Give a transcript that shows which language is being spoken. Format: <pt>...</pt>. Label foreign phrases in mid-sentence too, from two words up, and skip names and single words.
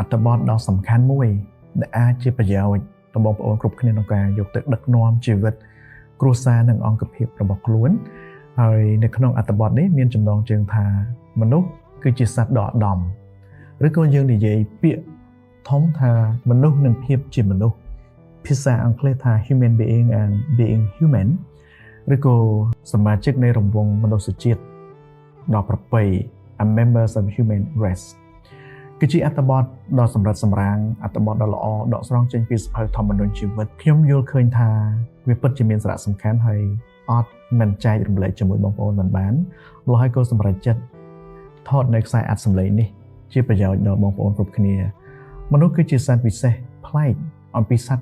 <km>ត្ថបទដ៏សំខាន់មួយដែលអាចជាប្រយោជន៍ដល់បងប្អូនគ្រប់គ្នាក្នុងការយកទៅដឹកនាំជីវិតគ្រួសារនិងអង្គភាពរបស់ខ្លួនហើយនៅក្នុងអត្ថបទនេះមានចំណងជើងថាមនុស្សគឺជាសត្វដ៏ឧត្តមឬក៏យើងនិយាយពាក្យធំថាមនុស្សនិងភាពជាមនុស្សភាសាអង់គ្លេសថា</km> <en>human being and being human</en> <km>ឬក៏សមាជិកនៃ រង្វង់មនុស្សជាតិដ៏ប្រពៃ</km> <en>a members of human race</en> <km>គឺជាអត្ថបទដ៏សម្រិតសម្រាំងអត្ថបទដ៏ល្អដកស្រង់ចេញពីសភៅធម្មនុញ្ញជីវិតខ្ញុំយល់ឃើញថាវាពិតជាមានសារៈសំខាន់ហើយអត់មិនចែករំលែកជាមួយបងប្អូនមិនបានម្ល៉េះហើយក៏សម្រេចចិត្តថតនៅខ្សែអត្ថសម្លេងនេះជាប្រយោជន៍ដល់បងប្អូនគ្រប់គ្នាមនុស្សគឺជាសត្វពិសេសប្លែកអំពីសត្វ</km>